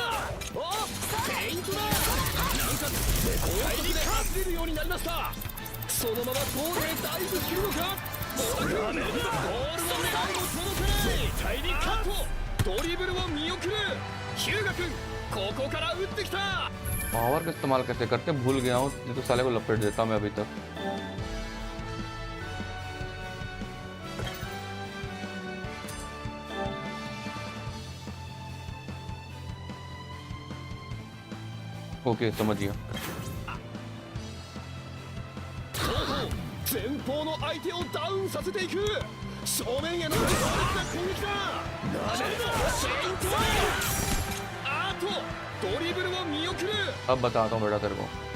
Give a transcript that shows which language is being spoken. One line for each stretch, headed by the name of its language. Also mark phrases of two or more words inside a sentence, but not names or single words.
Japanese: フェイントだ。なんか高速で走れるようになりました。そのままゴールへダイブするのか。小田君ボールの狙いも届かない。あとドリブルを見送る。日向君ここから打ってきた。
Hindi: पावर का इस्तेमाल कैसे करते भूल गया हूँ। ये तो साले को लपेट देता मैं अभी तक। ओके समझ गया।
Japanese: 前方の相手をダウンさせていく。正面への強烈な攻撃だ。あとドリブルを見送る。
Hindi: अब बताता हूँ बेटा तेरे को।